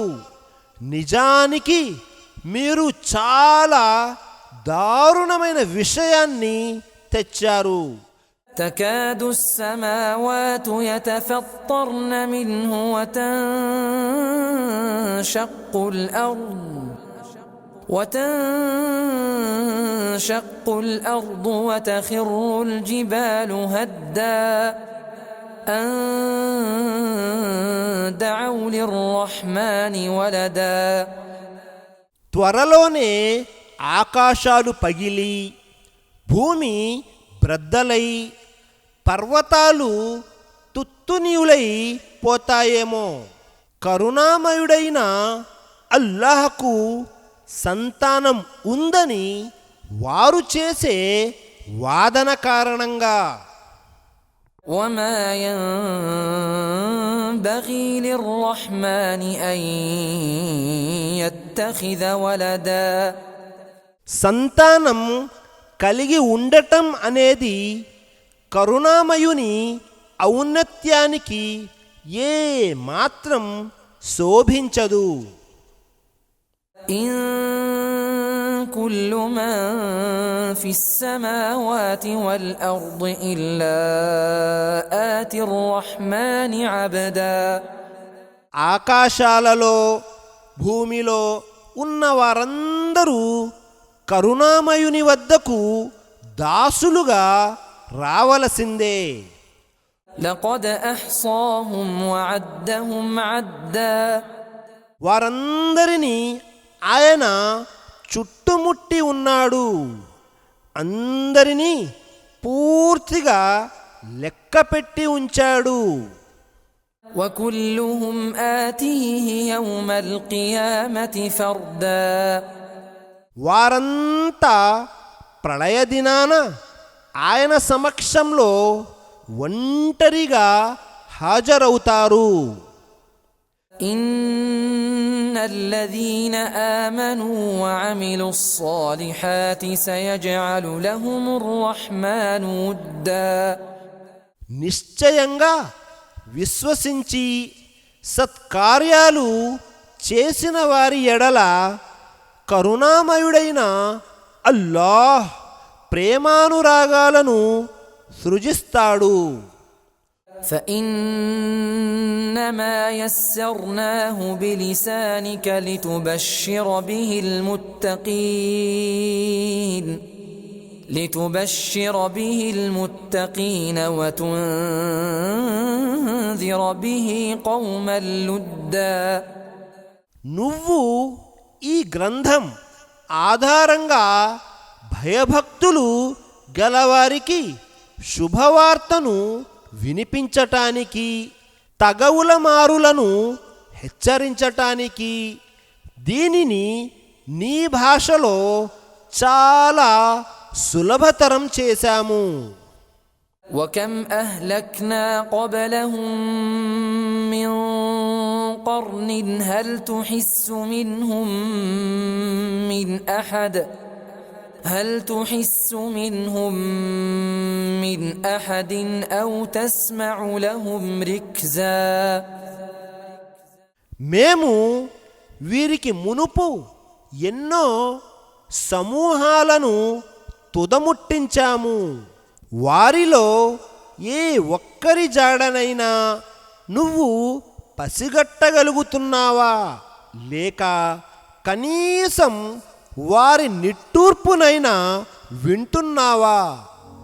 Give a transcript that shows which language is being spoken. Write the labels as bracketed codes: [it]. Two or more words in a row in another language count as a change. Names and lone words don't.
[te] నిజానికి మీరు చాలా దారుణమైన విషయాన్ని తెచ్చారు. [ar] تكاد السماوات يتفطرن منه وتنشق وتنشق الأرض وتخر الجبال هدا أن دعوا للرحمن ولدا. [te] త్వరలోనే ఆకాశాలు పగిలి భూమి బ్రద్దలై పర్వతాలు తుత్తునియులై పోతాయేమో. కరుణామయుడైన అల్లాహకు సంతానం ఉందని వారు చేసే వాదన కారణంగా. [ar] وما ينبغي للرحمن أن يتخذ ولدا. [te] సంతానం కలిగి ఉండటం అనేది కరుణామయుని ఔన్నత్యానికి ఏ మాత్రం శోభించదు. [ar] إن كل من في السماوات والأرض إلا آتي الرحمن عبدا. [te] ఆకాశాలలో భూమిలో ఉన్న వారందరూ కరుణామయుని వద్దకు దాసులుగా రావలసిందే. [ar] لقد أحصاهم وعدهم عدا. [te] వారందరినీ ఆయన చుట్టుముట్టి ఉన్నాడు, అందరినీ పూర్తిగా లెక్కపెట్టి ఉంచాడు. [ar] وكلهم آتيه يوم القيامة فردا. [te] వారంతా ప్రళయ దినాన ఆయన సమక్షంలో ఒంటరిగా హాజరవుతారు. [ar] إن الذين آمنوا وعملوا الصالحات سيجعل لهم الرحمن ودا. [te] నిశ్చయంగా విశ్వసించి సత్కార్యాలు చేసిన వారి ఎడల కరుణామయుడైన అల్లాహ్ ప్రేమానురాగాలను సృజిస్తాడు. [ar] فإنما يسرناه بلسانك لتبشر به المتقين وتنذر به قوما لدا. [te] నువ్వు ఈ గ్రంథం ఆధారంగా భయభక్తులు గలవారికి శుభవార్తను వినిపించటానికి, తగవులమారులను హెచ్చరించటానికి దీనిని నీ భాషలో చాలా సులభతరం చేశాము. [ar] وكم أهلكنا قبلهم من قرن هل تحس منهم من أحد أو تسمع لهم ركزا. [te] మేము వీరికి మునుపు ఎన్నో సమూహాలను తుదముట్టించాము, వారిలో ఏ ఒక్కరి జాడనైనా నువ్వు పసిగట్టగలుగుతున్నావా, లేక కనీసం వారి నిట్టూర్పునైనా వింటున్నావా?